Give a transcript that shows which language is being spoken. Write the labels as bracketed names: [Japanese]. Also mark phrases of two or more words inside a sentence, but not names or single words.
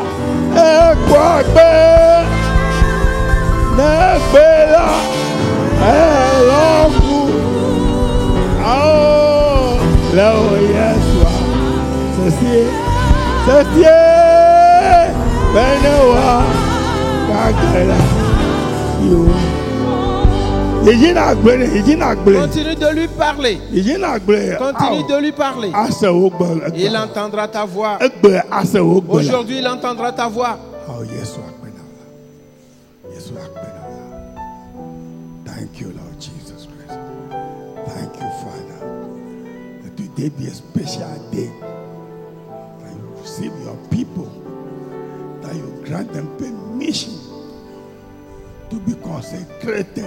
[Ewe] Ekwagbe negbela elonku ao Leo Yesua sesie benewa gagela yo. [French] Continue de lui parler. Continue de lui parler. Il entendra ta voix. Aujourd'hui, il entendra ta voix. [Ewe] Oh, Yesua. [English] Thank you, Lord Jesus Christ. Thank you, Father. That today be a special day. That you receive your people. That you grant them permission to be consecrated.